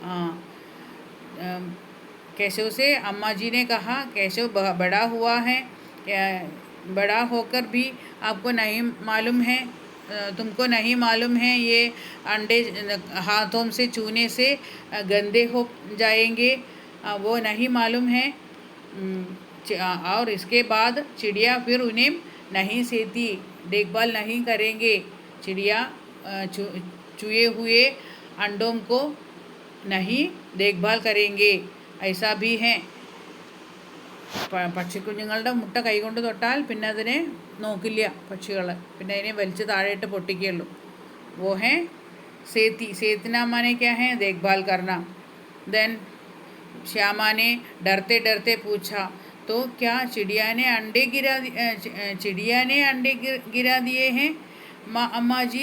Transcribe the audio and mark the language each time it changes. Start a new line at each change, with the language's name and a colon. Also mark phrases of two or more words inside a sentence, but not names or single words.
Hindi: केशव से अम्मा जी ने कहा, केशव बड़ा हुआ है, बड़ा होकर भी आपको नहीं मालूम है, तुमको नहीं मालूम है ये अंडे हाथों से छूने से गंदे हो जाएंगे, वो नहीं मालूम है। और इसके बाद चिड़िया फिर उन्हें नहीं सेती, देखभाल नहीं करेंगे, चिड़िया चुए हुए अंडों को नहीं देखभाल करेंगे, ऐसा भी है।
Malayalam: പക്ഷിക്കുഞ്ഞുങ്ങളുടെ മുട്ട കൈകൊണ്ട് തൊട്ടാൽ പിന്നെ അതിനെ നോക്കില്ല പക്ഷികൾ, പിന്നെ അതിനെ വലിച്ച് താഴെയിട്ട് പൊട്ടിക്കുകയുള്ളൂ.
Hindi: वो है सेतना माने क्या है? देखभाल करना। देन श्यामा ने डरते डरते पूछा, तो क्या चिड़िया ने अंडे गिरा दिए हैं अम्मा जी?